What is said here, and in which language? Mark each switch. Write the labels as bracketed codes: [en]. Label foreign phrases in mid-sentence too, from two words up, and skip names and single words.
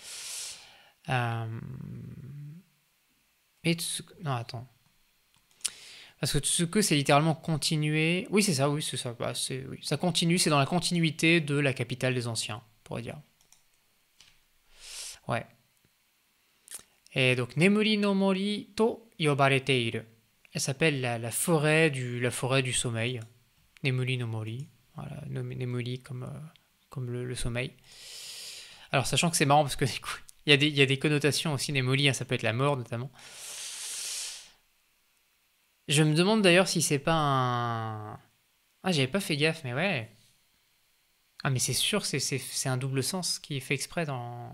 [fr] Et non, attends. Parce que Tsuku, c'est littéralement continuer. Oui, c'est ça, oui, c'est ça. Bah, oui. Ça continue, c'est dans la continuité de la capitale des anciens, on pourrait dire. Ouais. Et donc, [ja] Nemuri no Mori to yobarete iru. [fr] Elle s'appelle la forêt du sommeil. [ja] Nemuri no Mori. [fr] Voilà, Nemuri comme le sommeil. Alors, sachant que c'est marrant parce que du coup, il y a des connotations aussi, Nemuri, hein, ça peut être la mort notamment. Je me demande d'ailleurs si c'est pas un. Ah, j'avais pas fait gaffe, mais ouais. Ah, mais c'est sûr, c'est un double sens qui est fait exprès dans.